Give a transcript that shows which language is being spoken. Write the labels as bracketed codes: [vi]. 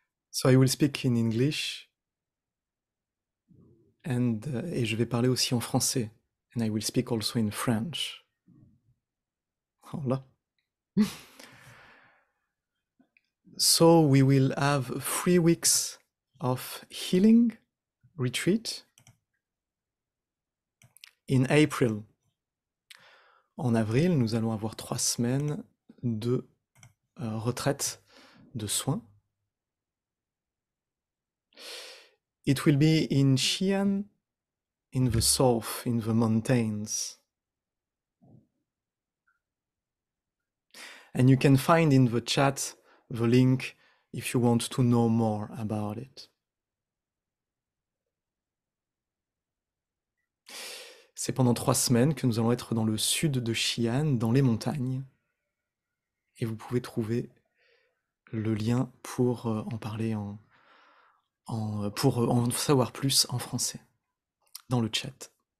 [en] So I will speak in English. [fr] Et je vais parler aussi en français. [en] And I will speak also in French. Oh là. So we will have 3 weeks of healing retreat in April. [fr] En avril, nous allons avoir 3 semaines de retraite de soins. [en] It will be in Xi'an, in the south, in the mountains. And you can find in the chat the link if you want to know more about it. [fr] C'est pendant 3 semaines que nous allons être dans le sud de Xi'an, dans les montagnes. Et vous pouvez trouver le lien pour en parler, pour en savoir plus en français, dans le chat.